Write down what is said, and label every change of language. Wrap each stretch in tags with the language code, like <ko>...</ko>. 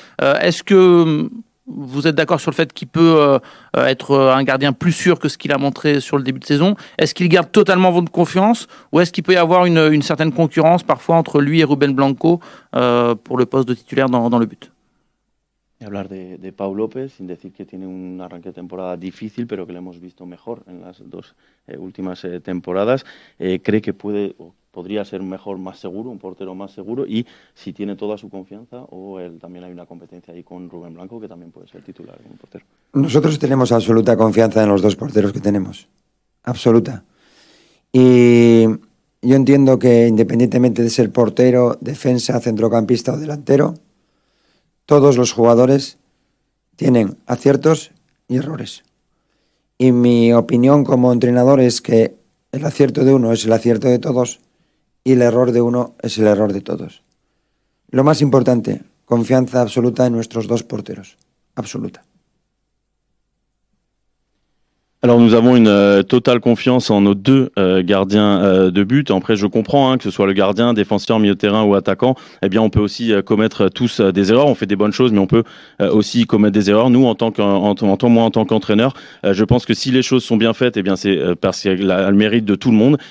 <fr>Est-ce que vous êtes d'accord sur le fait qu'il peut être un gardien plus sûr que ce qu'il a montré sur le début de saison? Est-ce qu'il garde totalement votre confiance ou est-ce qu'il peut y avoir une certaine concurrence parfois entre lui et Ruben Blanco pour le poste de titulaire dans le but?</fr> <es>Hablar de Pau López, sin decir que tiene un arranque de temporada difícil, pero que lo hemos visto mejor en las 2 últimas temporadas. Cree que podría ser mejor, más seguro, un portero más seguro, y si tiene toda su confianza, también hay una competencia ahí con Rubén Blanco, que también puede ser titular como portero. Nosotros tenemos absoluta confianza en los 2 porteros que tenemos. Absoluta. Y yo entiendo que independientemente de ser portero, defensa, centrocampista o delantero, todos los jugadores tienen aciertos y errores. Y mi opinión como entrenador es que el acierto de uno es el acierto de todos y el error de uno es el error de todos. Lo más importante, confianza absoluta en nuestros 2 porteros. Absoluta.</es> <fr>Alors nous avons une totale confiance en nos 2 gardiens de but. Après, je comprends que ce soit le gardien, défenseur, milieu de terrain ou attaquant, eh bien on peut aussi commettre tous des erreurs. On fait des bonnes choses, mais on peut aussi commettre des erreurs. Nous, moi en tant qu'entraîneur, je pense que si les choses sont bien faites, eh bien c'est parce qu'elle a le mérite de tout le monde.</fr>